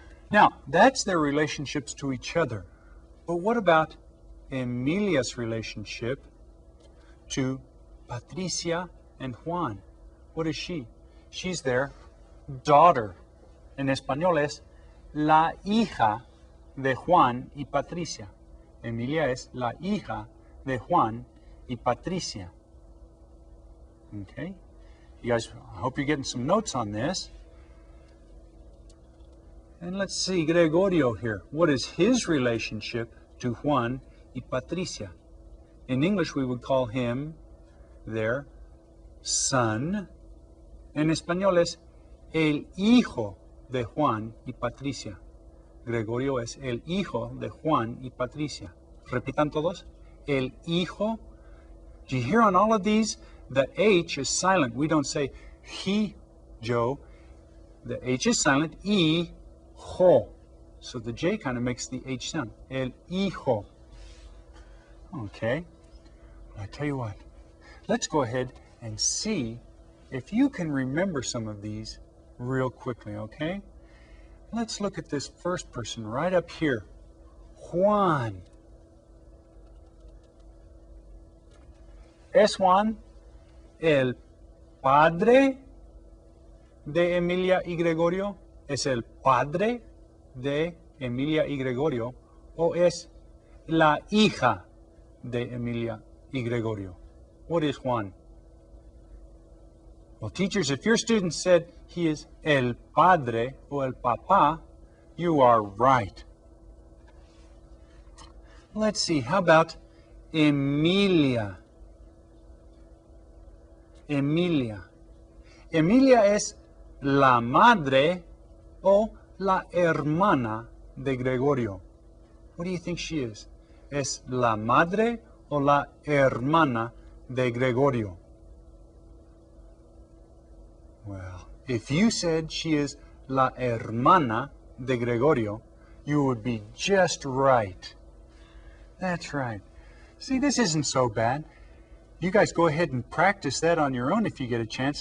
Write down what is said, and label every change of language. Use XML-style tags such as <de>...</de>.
<en>Now, that's their relationships to each other. But what about Emilia's relationship to Patricia and Juan? What is she? She's their daughter.</en> <es>En español es la hija de Juan y Patricia. Emilia es la hija de Juan y Patricia.</es> <en>Okay? You guys, I hope you're getting some notes on this. And let's see, Gregorio here. What is his relationship to Juan y Patricia? In English, we would call him their son.</en> <es>En español es el hijo de Juan y Patricia. Gregorio es el hijo de Juan y Patricia. Repitan todos. El hijo.</es> <en>Do you hear on all of these? The H is silent. We don't say he, Joe. The H is silent.</en> <es>Hijo.</es> <en>So the J kind of makes the H sound.</en> <es>El hijo.</es> <en>Okay. I tell you what. Let's go ahead and see if you can remember some of these real quickly, okay? Let's look at this first person right up here.</en> <es>Juan. ¿Es Juan el padre de Emilia y Gregorio? ¿Es el padre de Emilia y Gregorio? ¿O es la hija de Emilia y Gregorio?</es> <en>What is Juan? Well, teachers, if your student said he is</en> <es>el padre o el papá,</es> <en>you are right. Let's see, how about Emilia?</en> <es>Emilia. Emilia es la madre o la hermana de Gregorio.</es> <en>What do you think she is?</en> <es>¿Es la madre o la hermana de Gregorio?</es> <en>Well, if you said she is</en> <es>la hermana de Gregorio,</es> <en>you would be just right. That's right. See, this isn't so bad. You guys go ahead and practice that on your own if you get a chance.</en>